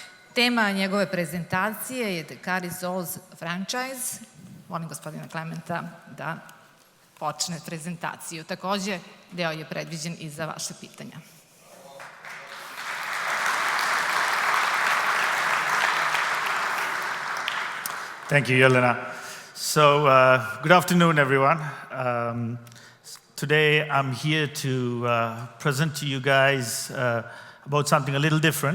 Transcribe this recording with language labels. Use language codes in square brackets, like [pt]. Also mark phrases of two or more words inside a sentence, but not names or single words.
[sr] Tema njegove prezentacije je Ðukanović Franchise. Molim gospodina Klementa da počne prezentaciju. Takođe, deo je predviđen i za vaše pitanja. [en] Thank you, Jelena. So, good afternoon, everyone. Today, I'm here to present to you guys about something a little different.